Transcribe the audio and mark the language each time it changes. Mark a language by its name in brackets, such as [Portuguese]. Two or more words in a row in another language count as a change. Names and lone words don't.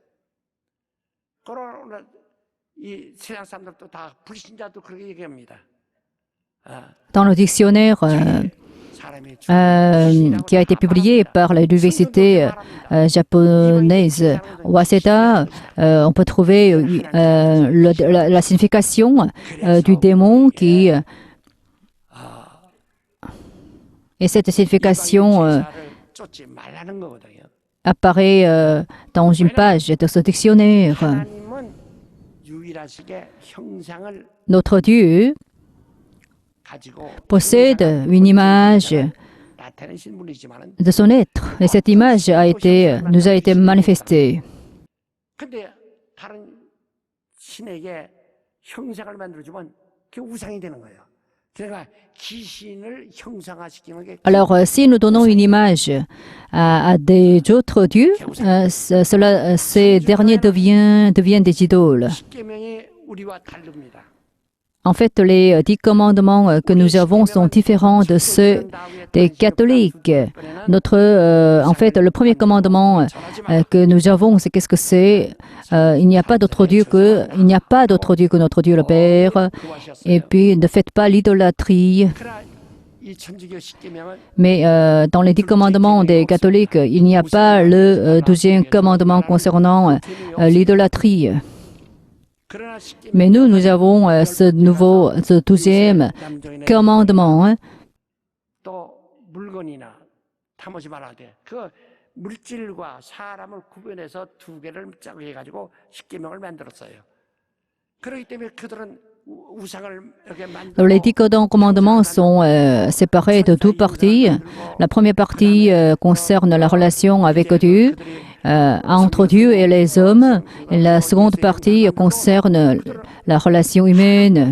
[Korean] 그러나 이 세상 사람들도 다 불신자도 그렇게 얘기합니다. [French] Dans le dictionnaire [Korean] 사람이 [French] qui a été publié par l'université japonaise Waseda, on peut trouver la signification du démon qui... Et cette signification [Korean] 쫓지 말라는 거거든요. [French] apparaît dans une page de ce dictionnaire. [Korean] 하나님은 유일하시게 형상을 [French] Notre Dieu [Korean] 가지고 [French] possède une image [Korean] 나타내신 분이지만은 [French] de son être. Et cette image nous a été manifestée. [Korean] 근데 다른 신에게 형상을 만들어주면 그게 우상이 되는 거예요. 그러니까 귀신을 형상화시키는 게 [French] Alors, si nous donnons une image à des autres dieux, ces derniers deviennent des idoles. [Korean] 십계명이 우리와 다릅니다. [French] En fait, les 10 commandements que nous avons sont différents de ceux des catholiques. En fait, le premier commandement que nous avons, c'est qu'est-ce que c'est? Il n'y a pas d'autre Dieu que notre Dieu le Père. Et puis, ne faites pas l'idolâtrie. [Korean] 이 천주교 십계명은 [French] Mais dans les 10 commandements des catholiques, il n'y a pas le 12e commandement concernant l'idolâtrie. [Korean] 그러나 십계명 [French] Mais nous avons ce 12e commandement. [Korean] 또 물건이나 탐하지 말아야 돼. 그 물질과 사람을 구분해서 두 개를 짝 해가지고 십계명을 만들었어요. 그렇기 때문에 그들은 [French] Les 10 commandements sont séparés de deux parties. La première partie concerne la relation avec Dieu, entre Dieu et les hommes. Et la seconde partie concerne la relation humaine.